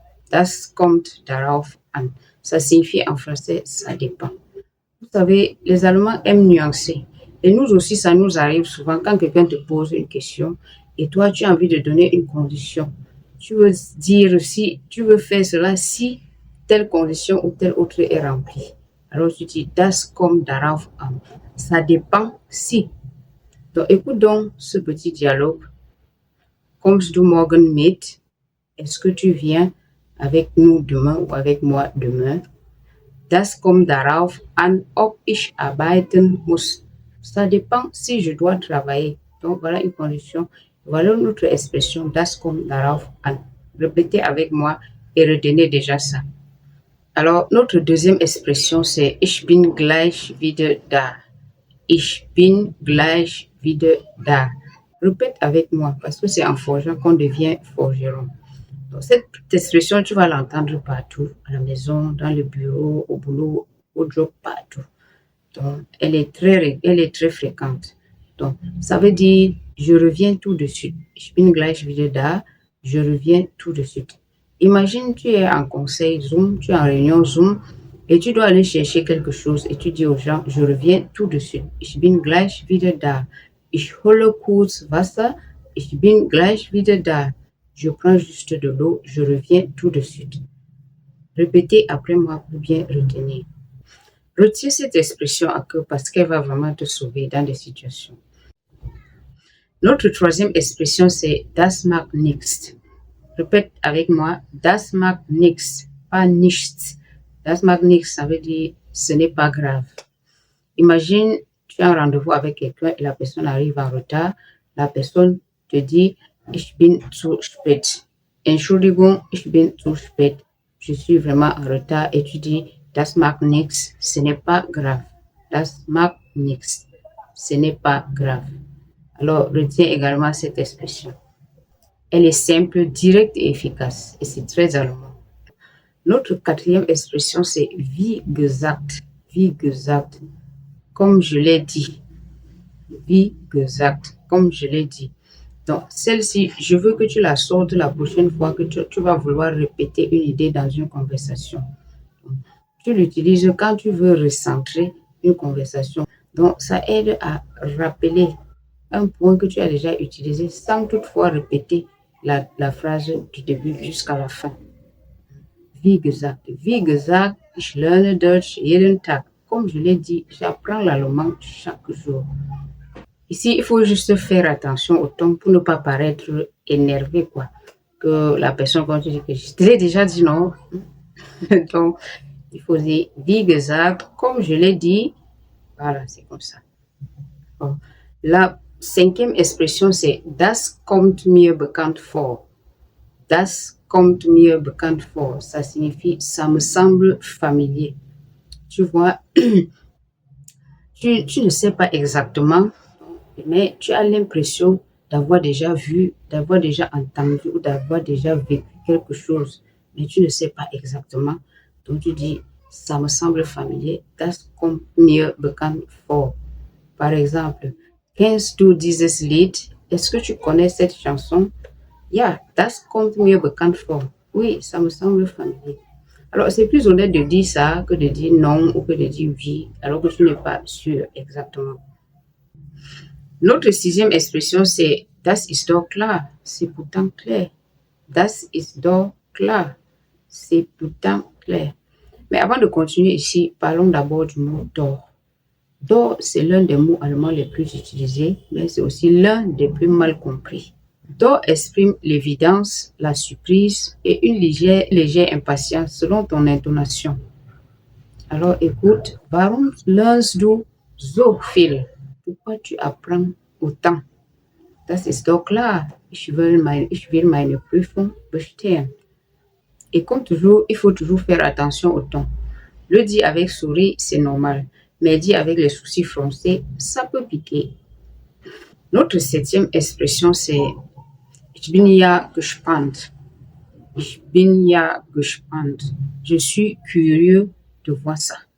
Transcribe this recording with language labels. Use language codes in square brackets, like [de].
[de] Das kommt darauf an. [fr] Ça signifie en français, ça dépend. Vous savez, les Allemands aiment nuancer. Et nous aussi, ça nous arrive souvent quand quelqu'un te pose une question et toi, tu as envie de donner une condition. Tu veux dire si tu veux faire cela si telle condition ou telle autre est remplie. Alors tu dis [de] das kommt darauf an. [fr] Ça dépend si. Donc écoute donc ce petit dialogue. [de] Kommst du morgen mit? [fr] Est-ce que tu viens avec nous demain ou avec moi demain? [de] Das kommt darauf an, ob ich arbeiten muss. [fr] Ça dépend si je dois travailler. Donc voilà une condition. Voilà notre expression [de] das kommt darauf an. [fr] Répétez avec moi et retenez déjà ça. Alors notre deuxième expression c'est [de] ich bin gleich wieder da. Ich bin gleich wieder da. [fr] Répète avec moi parce que c'est en forgeant qu'on devient forgeron. Donc, cette expression, tu vas l'entendre partout, à la maison, dans le bureau, au boulot, au job, partout. Donc, elle est très fréquente. Donc, ça veut dire, je reviens tout de suite. [de] Ich bin gleich wieder da. [fr] Je reviens tout de suite. Imagine, tu es en conseil Zoom, tu es en réunion Zoom, et tu dois aller chercher quelque chose, et tu dis aux gens, je reviens tout de suite. [de] Ich bin gleich wieder da. Ich hole kurz Wasser. Ich bin gleich wieder da. [fr] Je prends juste de l'eau, je reviens tout de suite. Répétez après moi pour bien retenir. Retiens cette expression à cœur parce qu'elle va vraiment te sauver dans des situations. Notre troisième expression, c'est [de] das macht nichts. [fr] Répète avec moi, das macht nichts, pas nichts. [de] Das macht nichts, [fr] ça veut dire ce n'est pas grave. Imagine, tu as un rendez-vous avec quelqu'un et la personne arrive en retard. La personne te dit, [de] ich bin zu spät. Entschuldigung, ich bin zu spät. [fr] Je suis vraiment en retard et tu dis, [de] das macht nichts, [fr] ce n'est pas grave. [de] Das macht nichts, [fr] ce n'est pas grave. Alors, retiens également cette expression. Elle est simple, directe et efficace et c'est très allemand. Notre quatrième expression, c'est [de] wie gesagt. Wie gesagt. [fr] Comme je l'ai dit. Wie gesagt. Comme je l'ai dit. Donc, celle-ci, je veux que tu la sortes la prochaine fois que tu vas vouloir répéter une idée dans une conversation. Tu l'utilises quand tu veux recentrer une conversation. Donc, ça aide à rappeler un point que tu as déjà utilisé sans toutefois répéter la phrase du début jusqu'à la fin. [de] Wie gesagt. Wie gesagt, ich lerne Deutsch jeden Tag. [fr] Comme je l'ai dit, j'apprends l'allemand chaque jour. Ici, il faut juste faire attention au ton pour ne pas paraître énervé, quoi. Que la personne continue que je te l'ai déjà dit, non? Donc, il faut dire, [de] wie gesagt, [fr] comme je l'ai dit. Voilà, c'est comme ça. Bon. La cinquième expression, c'est [de] das kommt mir bekannt vor. Das kommt mir bekannt vor. [fr] Ça signifie, ça me semble familier. Tu vois, tu ne sais pas exactement, mais tu as l'impression d'avoir déjà vu, d'avoir déjà entendu ou d'avoir déjà vécu quelque chose, mais tu ne sais pas exactement. Donc tu dis, ça me semble familier. [de] Das kommt mir bekannt vor. [fr] Par exemple, [de] kennst du dieses Lied? [fr] Est-ce que tu connais cette chanson? [de] Ja, das kommt mir bekannt vor. [fr] Oui, ça me semble familier. Alors, c'est plus honnête de dire ça que de dire non ou que de dire oui, alors que tu n'es pas sûr exactement. Notre sixième expression, c'est [de] das ist doch klar. [fr] C'est pourtant clair. Das ist doch klar. C'est pourtant clair. Mais avant de continuer ici, parlons d'abord du mot d'or. D'or, c'est l'un des mots allemands les plus utilisés, mais c'est aussi l'un des plus mal compris. D'or exprime l'évidence, la surprise et une légère impatience selon ton intonation. Alors écoute, [de] warum lernst du so viel? [fr] Pourquoi tu apprends autant? [de] Das ist doch klar. Ich will meine Prüfung bestehen. [fr] Et comme toujours, il faut toujours faire attention au ton. Le dire avec sourire, c'est normal. Mais dire avec les sourcils froncés, ça peut piquer. Notre septième expression, c'est [de] Ich bin ja gespannt. Ich bin ja gespannt. [fr] Je suis curieux de voir ça.